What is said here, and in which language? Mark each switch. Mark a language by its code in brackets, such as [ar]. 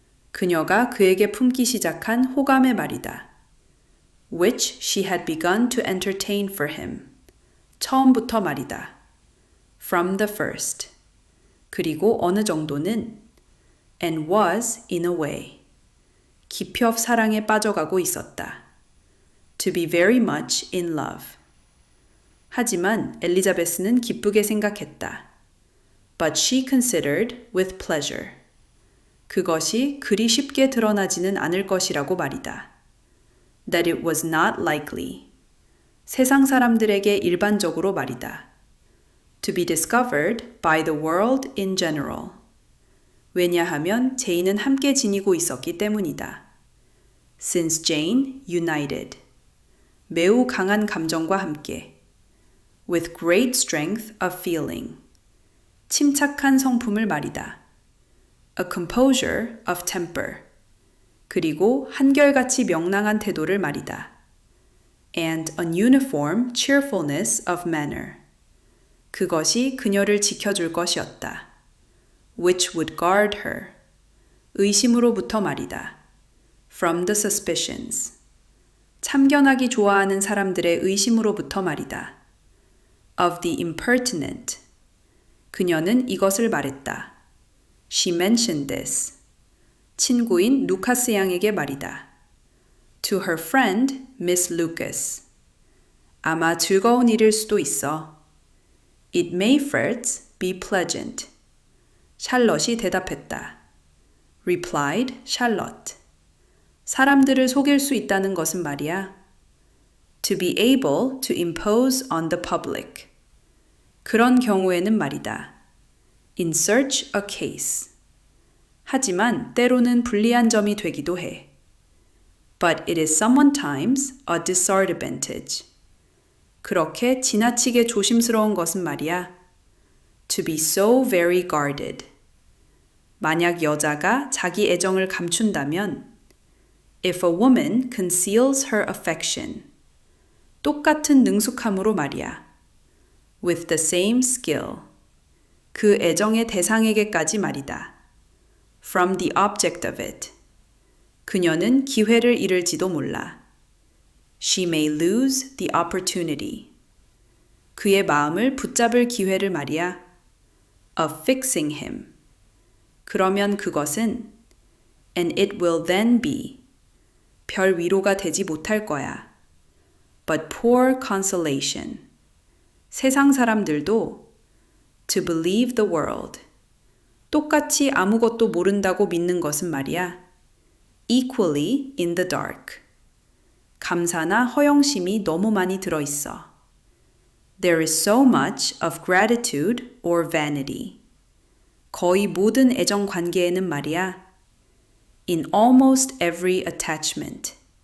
[ko] 그녀가 그에게 품기 시작한 호감의 말이다. [en] Which she had begun to entertain for him. [ko] 처음부터 말이다. [en] From the first. [ko] 그리고 어느 정도는 [en] and was in a way. [ko] 기펴 사랑에 빠져가고 있었다. [en] To be very much in love. [ko] 하지만 엘리자베스는 기쁘게 생각했다. [en] But she considered with pleasure. [ko] 그것이 그리 쉽게 드러나지는 않을 것이라고 말이다. [en] That it was not likely. [ko] 세상 사람들에게 일반적으로 말이다. [en] To be discovered by the world in general. [ko] 왜냐하면 제인은 함께 지니고 있었기 때문이다. [en] Since Jane united. [ko] 매우 강한 감정과 함께. [en] With great strength of feeling. [ko] 침착한 성품을 말이다. [en] A composure of temper. [ko] 그리고 한결같이 명랑한 태도를 말이다. [en] And an uniform cheerfulness of manner. [ko] 그것이 그녀를 지켜줄 것이었다. [en] Which would guard her. [ko] 의심으로부터 말이다. [en] From the suspicions. [ko] 참견하기 좋아하는 사람들의 의심으로부터 말이다. [en] Of the impertinent. [ko] 그녀는 이것을 말했다. [en] She mentioned this. [ko] 친구인 루카스 양에게 말이다. [en] To her friend, Miss Lucas. [ko] 아마 즐거운 일일 수도 있어. [en] It may first be pleasant. [ko] 샬럿이 대답했다. [en] Replied Charlotte. [ko] 사람들을 속일 수 있다는 것은 말이야. [en] To be able to impose on the public. [ko] 그런 경우에는 말이다. [en] Insert a case. [ko] 하지만 때로는 불리한 점이 되기도 해. [en] But it is sometimes a disadvantage. [ko] 그렇게 지나치게 조심스러운 것은 말이야. [en] To be so very guarded. [ko] 만약 여자가 자기 애정을 감춘다면 [en] If a woman conceals her affection. [ko] 똑같은 능숙함으로 말이야. [en] With the same skill. [ko] 그 애정의 대상에게까지 말이다. [en] From the object of it. [ko] 그녀는 기회를 잃을지도 몰라. [en] She may lose the opportunity. [ko] 그의 마음을 붙잡을 기회를 말이야. [en] Of fixing him. [ko] 그러면 그것은 [en] And it will then be. [ko] 별 위로가 되지 못할 거야. [en] But poor consolation. [ko] 세상 사람들도 [en] To believe the world. [ko] 똑같이 아무것도 모른다고 믿는 것은 말이야. [en] Equally in the dark. [ko] 감사나 허영심이 너무 많이 들어있어. [en] There is so much of gratitude or vanity. [ko] 거의 모든 애정 관계에는 말이야. [en] In almost every attachment.